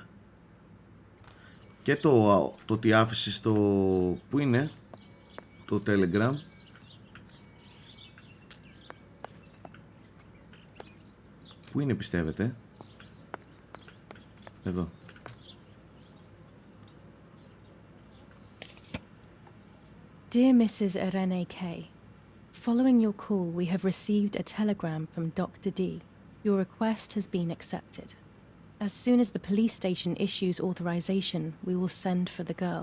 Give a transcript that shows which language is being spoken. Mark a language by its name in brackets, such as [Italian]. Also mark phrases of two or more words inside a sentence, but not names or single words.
[Greek] Και το ότι άφησε στο... Πού είναι το Telegram. Πού είναι, πιστεύετε? Εδώ. [English] Dear Mrs. Irene K. Following your call, we have received a telegram from Dr. D. Your request has been accepted. As soon as the police station issues authorization, we will send for the girl.